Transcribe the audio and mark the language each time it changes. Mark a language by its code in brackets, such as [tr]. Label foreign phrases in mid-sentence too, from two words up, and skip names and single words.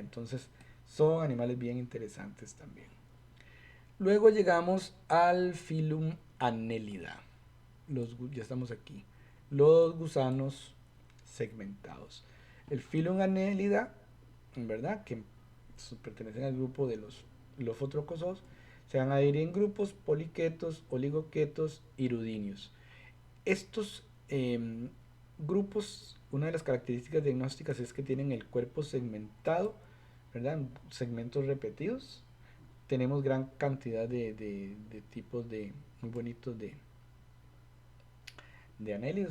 [es] Entonces son animales bien interesantes también. Luego llegamos al filum Annelida. Ya estamos aquí. Los gusanos segmentados. El filum Annelida, en verdad, que pertenecen al grupo de los lofotrocosos, se van a dividir en grupos poliquetos, oligoquetos, irudinios. Estos grupos, una de las características diagnósticas es que tienen el cuerpo segmentado, ¿verdad? Segmentos repetidos. Tenemos gran cantidad de tipos muy bonitos de anélidos.